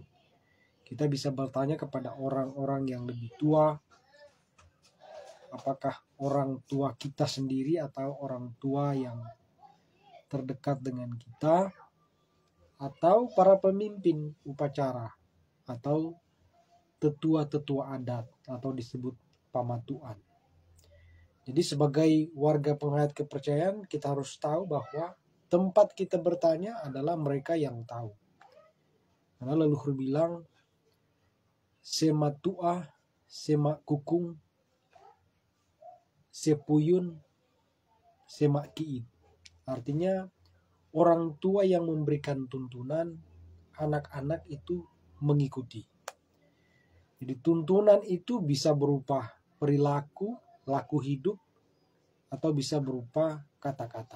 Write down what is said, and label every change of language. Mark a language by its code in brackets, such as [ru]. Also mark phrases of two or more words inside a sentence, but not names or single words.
[id] Kita bisa bertanya kepada orang-orang yang lebih tua, apakah orang tua kita sendiri atau orang tua yang terdekat dengan kita, atau para pemimpin upacara, atau tetua-tetua adat, atau disebut pamatuan. Jadi sebagai warga penghayat kepercayaan, kita harus tahu bahwa tempat kita bertanya adalah mereka yang tahu. Karena leluhur bilang, sema tua, sema kukung, sepuyun, sema kiit. Artinya orang tua yang memberikan tuntunan, anak-anak itu mengikuti. Jadi tuntunan itu bisa berupa perilaku, laku hidup, atau bisa berupa kata-kata.